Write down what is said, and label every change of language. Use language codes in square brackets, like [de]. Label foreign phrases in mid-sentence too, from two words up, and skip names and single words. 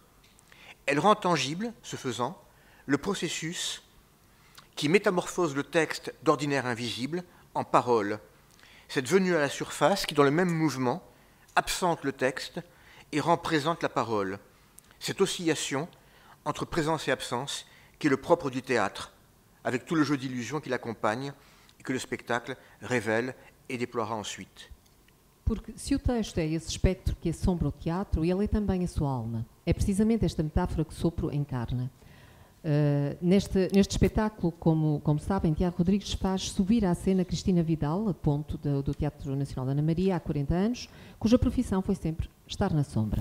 [fr] Elle rend tangible, ce faisant, le processus qui métamorphose le texte d'ordinaire invisible en parole, cette venue à la surface qui, dans le même mouvement, absente le texte et rend présente la parole, cette oscillation entre présence et absence qui est le propre du théâtre, avec tout le jeu d'illusion qui l'accompagne et que le spectacle révèle et déploiera ensuite. [pt] Porque se o texto é esse espectro que assombra o teatro, ele é também a sua alma. É precisamente esta metáfora que Sopro encarna. Neste espetáculo, como sabem, Tiago Rodrigues faz subir à cena Cristina Vidal, a ponto do Teatro Nacional da Ana Maria, há 40 anos, cuja profissão foi sempre estar na sombra.